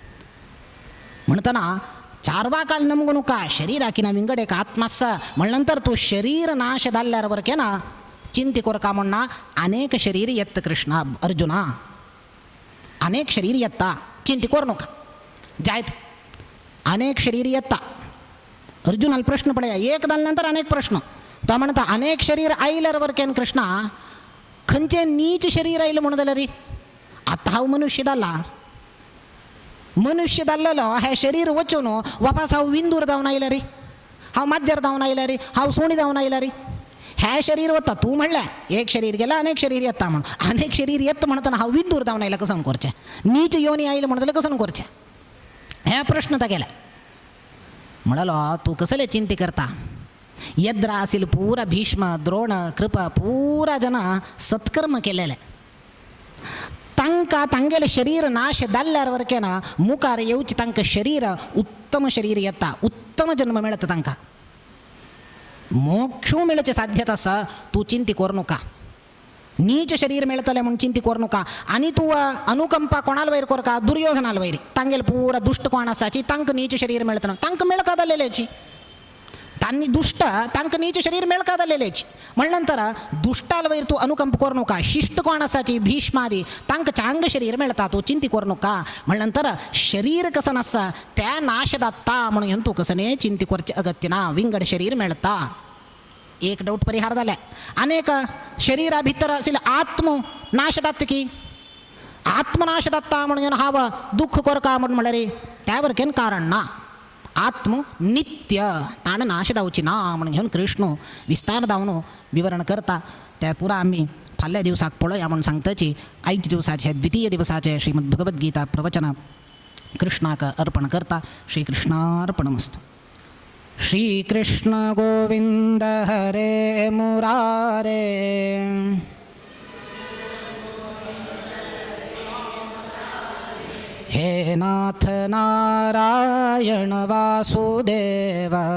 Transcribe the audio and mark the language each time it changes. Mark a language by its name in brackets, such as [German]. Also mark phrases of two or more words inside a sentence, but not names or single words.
[Konkani] म्हणताना चारवाकाल नमगुनु का शरीराकिना विंगड एक आत्मास म्हणल्यानंतर तू शरीर नाश दाल्ल्यावर के ना चिंती कोर का म्हणणा अनेक शरीर येत कृष्णा अर्जुना अनेक शरीर येत्ता चिंती कोर नका जायत अनेक शरीर येत्ता अर्जुनाला प्रश्न पडया एक दाल्यानंतर अनेक प्रश्न तो म्हणता अनेक शरीर आईल्यावर केन कृष्णा खंचे नीच शरीर आईल म्हणून जाल्यार रे आता हांव मनुष्य दाल्लो हे शरीर वचून वापस हांव विंदूर जावन आयला रे हांव माज्जर जावन आयला रे हांव सोणी जावन आयला रे हे शरीर वता तू म्हणल्या एक शरीर गेला अनेक शरीर येता म्हणून अनेक शरीर येत म्हणताना हांव विंदूर जावन आयला कसं करचें नीच योनी आयला म्हणून जाल्यार कसं करचें हे प्रश्न तर गेला म्हणालो तू कसले चिंती करता यद्रा असेल पूरा भीष्म द्रोण कृप पूरा जन सत्कर्म केलेले तांका तांगेले शरीर नाश दाल्ल्यावर के ना मुखार येवची तांकां शरीर उत्तम शरीर येता उत्तम जन्म मिळत तांकां मोक्षू मिळचे साध्यता आसा तू चिंती करू नका नीच शरीर मिळतले म्हणून चिंती करू नका आणि तू अनुकंपा कोणाला वैर कर का दुर्योधनाला वैर तांगेल पूरा दुष्ट कोण असाची तांकां नीच शरीर मिळतं तांकां मिळका जालेल्याची तांनी दुष्ट तांकां नीच शरीर मिळका जालेल्याची म्हणल्यानंतर दुष्टाल वैर तू अनुकंप करू नका शिष्ट कोण असाची भीष्मादी तांकां चांग शरीर मिळता तू चिंती करू नका म्हणल्यानंतर शरीर कसं नसा त्या नाश दाता म्हणून तू कसं नाही चिंती करचे अगत्य ना विंगड शरीर मिळता एक डाऊट परिहार झाला अनेक शरीरा भितर असेल आत्म नाशदात की आत्मनाशदात्ता म्हणून हाव दुःख कर का म्हणून म्हणले रे त्यावर केन कारण ना आत्म नित्य ताण नाश दावची ना म्हणून घेऊन कृष्ण विस्तार दावनो विवरण करता त्या पुरा आम्ही फाल्या दिवसाक पळया म्हणून सांगताची आयच्या दिवसाचे द्वितीय दिवसाचे श्रीमद भगवद्गीता प्रवचन कृष्णाक अर्पण करता [Sanskrit] श्रीकृष्णार्पणमस्तु श्रीकृष्ण गोविंद हरे मुरारे हे नाथ नारायण वासुदेव